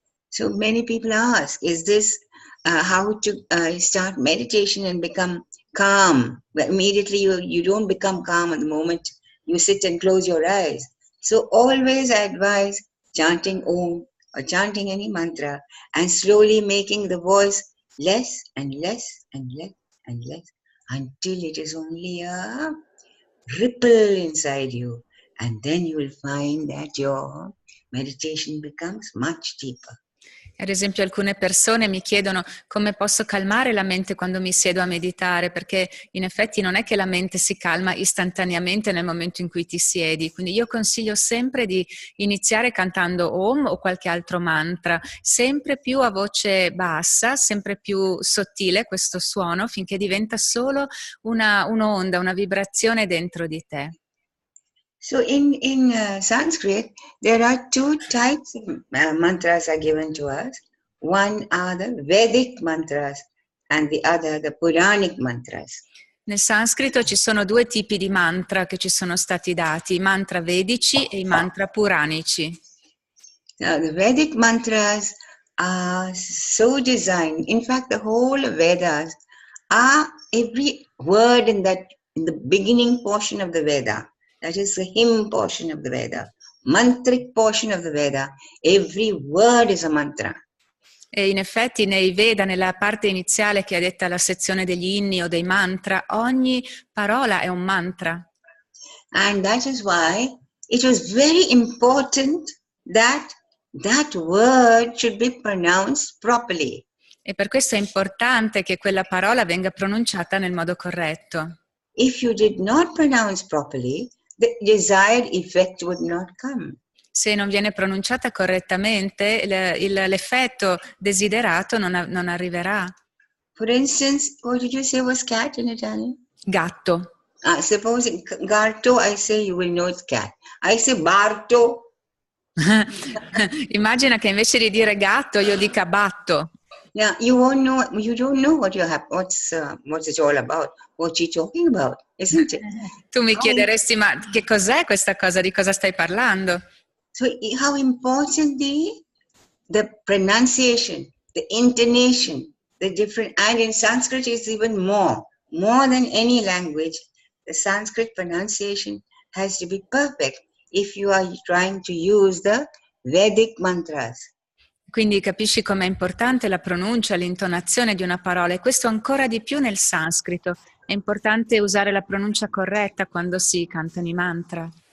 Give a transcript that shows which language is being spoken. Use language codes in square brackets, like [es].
[en] So many people ask, is this how to start meditation and become calm? But immediately you don't become calm at the moment you sit and close your eyes. So always I advise chanting Om or chanting any mantra and slowly making the voice less and less and less and less until it is only a ripple inside you. And then you will find that your meditation becomes much deeper. [it] Ad esempio, alcune persone mi chiedono come posso calmare la mente quando mi siedo a meditare, perché in effetti non è che la mente si calma istantaneamente nel momento in cui ti siedi. Quindi io consiglio sempre di iniziare cantando Om o qualche altro mantra, sempre più a voce bassa, sempre più sottile questo suono, finché diventa solo un'onda, una vibrazione dentro di te. [en] So in Sanskrit, there are two types of mantras are given to us. One are the Vedic mantras and the other the Puranic mantras. [it] Nel sanscrito ci sono due tipi di mantra che ci sono stati dati, i mantra vedici e i mantra puranici. [en] Now the Vedic mantras are so designed. In fact, the whole Vedas are every word in the beginning portion of the Veda. That is the hymn portion of the Veda, mantric portion of the Veda. Every word is a mantra. [it] E in effetti nei Veda, nella parte iniziale che è detta la sezione degli inni o dei mantra, ogni parola è un mantra. [en] And that is why it was very important that word should be pronounced properly. [it] E per questo è importante che quella parola venga pronunciata nel modo corretto. [en] If you did not pronounce properly, the desired effect would not come. [it] Se non viene pronunciata correttamente, l'effetto desiderato non arriverà. [en] For instance, what did you say was cat in Italian? [it] Gatto. [en] Suppose gatto, I say you will know it's cat. I say Barto. [it] Immagina che invece di dire gatto io dica batto. [en] Now you don't know what it's all about, what you're talking about, isn't it? [it] Tu mi chiederesti, ma che cos'è questa cosa? Di cosa stai parlando? [en] So how important the pronunciation, the intonation, the different, and in Sanskrit is even more than any language. The Sanskrit pronunciation has to be perfect if you are trying to use the Vedic mantras. [it] Quindi capisci com'è importante la pronuncia, l'intonazione di una parola, e questo ancora di più nel sanscrito. È importante usare la pronuncia corretta quando si cantano i mantra.